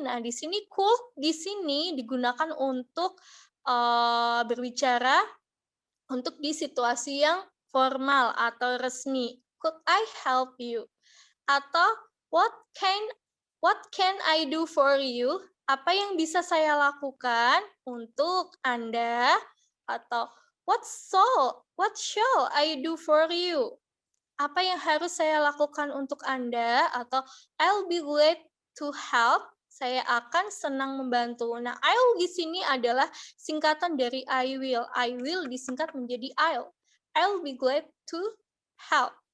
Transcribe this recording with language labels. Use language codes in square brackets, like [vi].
[id] Nah, di sini could di sini digunakan untuk berbicara untuk di situasi yang formal atau resmi. [en] Could I help you? Atau what can I do for you? [id] Apa yang bisa saya lakukan untuk Anda? [en] Atau what shall I do for you? [id] Apa yang harus saya lakukan untuk Anda? Atau [en] I'll be glad to help. [id] Saya akan senang membantu. Nah, I'll di sini adalah singkatan dari I will. [en] I will [id] disingkat menjadi [en] I'll. I'll be glad to help.